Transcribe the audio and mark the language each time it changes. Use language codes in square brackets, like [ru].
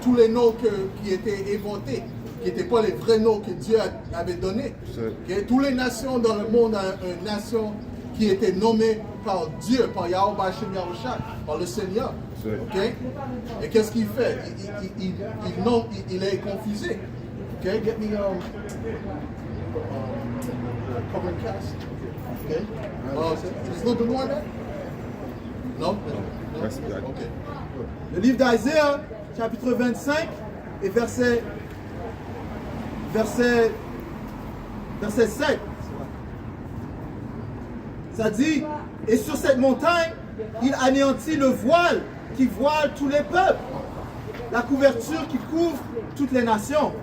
[fr] Tous les noms qui étaient inventés, qui n'étaient pas les vrais noms que Dieu avait donnés. Okay? Toutes les nations dans le monde ont une nation qui était nommée par Dieu, par Yahweh Hashem Yahushua, par le Seigneur. Okay? Et qu'est-ce qu'il fait? Il est confusé. [en] Okay, get me covering cast. Okay. There's a little bit more on that? No? That's good. Okay. [fr] Le livre d'Isaiah, chapitre 25, et verset 7. Ça dit, et sur cette montagne, il anéantit le voile qui voile tous les peuples, la couverture qui couvre toutes les nations.